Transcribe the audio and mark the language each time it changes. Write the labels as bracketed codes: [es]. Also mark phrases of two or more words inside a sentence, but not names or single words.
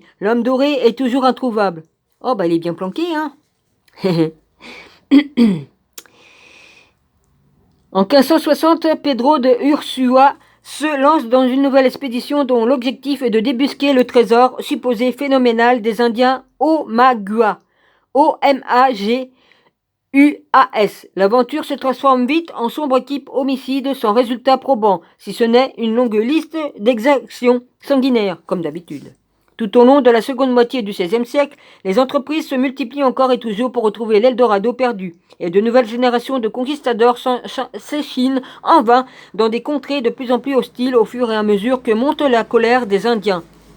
[fr] L'homme doré est toujours introuvable. Oh, bah il est bien planqué, hein. En 1560, Pedro de Ursúa se lance dans une nouvelle expédition dont l'objectif est de débusquer le trésor supposé phénoménal des Indiens Omagua. O-M-A-G-U-A-S. L'aventure se transforme vite en sombre équipe homicide sans résultat probant, si ce n'est une longue liste d'exactions sanguinaires, comme d'habitude. Tout au long de la seconde moitié du XVIe siècle, les entreprises se multiplient encore et toujours pour retrouver l'Eldorado perdu, et de nouvelles générations de conquistadors s'échinent en vain dans des contrées de plus en plus hostiles au fur et à mesure que monte la colère des Indiens.